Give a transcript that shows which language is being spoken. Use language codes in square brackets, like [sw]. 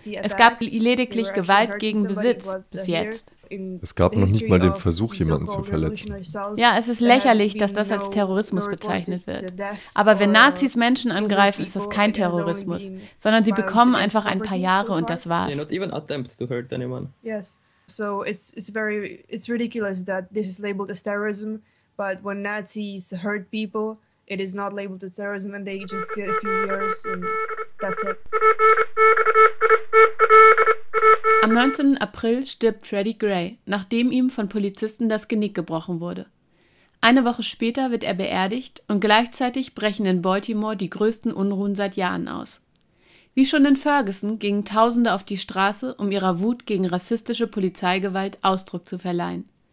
[de] Es gab lediglich Gewalt gegen Besitz bis jetzt. Es gab noch nicht mal den Versuch, jemanden zu verletzen. Ja, es ist lächerlich, dass das als Terrorismus bezeichnet wird. Aber wenn Nazis Menschen angreifen, ist das kein Terrorismus, sondern sie bekommen einfach ein paar Jahre und das war's. [en] Not even attempt to hurt anyone. Yes. So it's ridiculous that this is labeled as terrorism, but when Nazis hurt people, it is not labeled as terrorism and they just get a few years and that's it. [de] Am 19. April stirbt Freddie Gray, nachdem ihm von Polizisten das Genick gebrochen wurde. Eine Woche später wird er beerdigt und gleichzeitig brechen in Baltimore die größten Unruhen seit Jahren aus. Wie schon in Ferguson gingen Tausende auf die Straße, um ihrer Wut gegen rassistische Polizeigewalt Ausdruck zu verleihen.